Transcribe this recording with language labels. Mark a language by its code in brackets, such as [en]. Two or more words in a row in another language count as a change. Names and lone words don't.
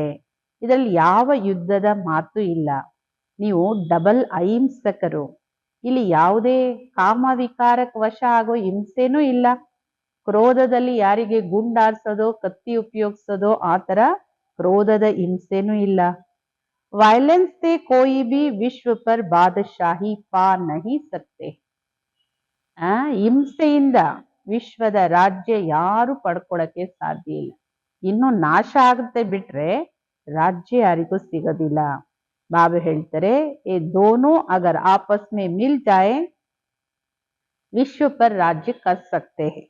[kn] ಇದರಲ್ಲಿ ಯಾವ ಯುದ್ಧದ ಮಾತು ಇಲ್ಲ. ನೀವು ಡಬಲ್ ಅಹಿಂಸಕರು. ಇಲ್ಲಿ ಯಾವುದೇ ಕಾಮ ವಿಕಾರಕ್ಕೆ ವಶ ಆಗೋ ಹಿಂಸೆನೂ ಇಲ್ಲ. ಕ್ರೋಧದಲ್ಲಿ ಯಾರಿಗೆ ಗುಂಡಾರ್ಸೋದೋ ಕತ್ತಿ ಉಪಯೋಗಿಸೋದೋ ಆ ತರ ಕ್ರೋಧದ ಹಿಂಸೆನೂ ಇಲ್ಲ. [hi] वायलेंस से कोई भी विश्व पर बादशाही पा नहीं सकते. [kn] ಹಿಂಸೆಯಿಂದ ವಿಶ್ವದ ರಾಜ್ಯ ಯಾರು ಪಡ್ಕೊಳಕ್ಕೆ ಸಾಧ್ಯ ಇಲ್ಲ. ಇನ್ನು ನಾಶ ಆಗುತ್ತೆ ಬಿಟ್ರೆ ರಾಜ್ಯ ಯಾರಿಗೂ ಸಿಗೋದಿಲ್ಲ. [hi] ಬಾಬಾ ಹೇಳ್ತಾರೆ, ये दोनों अगर आपस में मिल जाएं विश्व पर राज्य कर सकते हैं.